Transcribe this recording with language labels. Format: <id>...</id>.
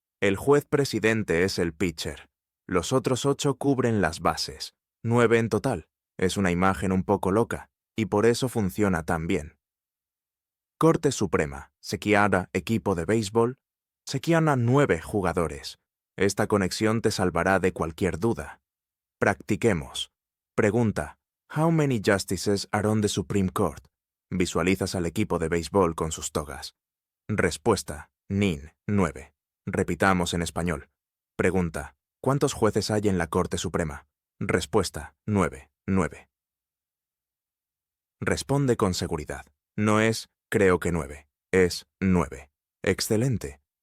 <es>El juez presidente es el pitcher. Los otros 8 cubren las bases. 9 en total. Es una imagen un poco loca, y por eso funciona tan bien. Corte Suprema, Sequiana, equipo de béisbol, Sequiana 9 jugadores. Esta conexión te salvará de cualquier duda. Practiquemos.</es> <en>Pregunta, How many justices are on the Supreme Court?</en> <es>Visualizas al equipo de béisbol con sus togas. Respuesta, Nin, 9. Repitamos en español. Pregunta, ¿cuántos jueces hay en la Corte Suprema? Respuesta, 9. Responde con seguridad. No es creo que 9, es 9. Excelente.</es>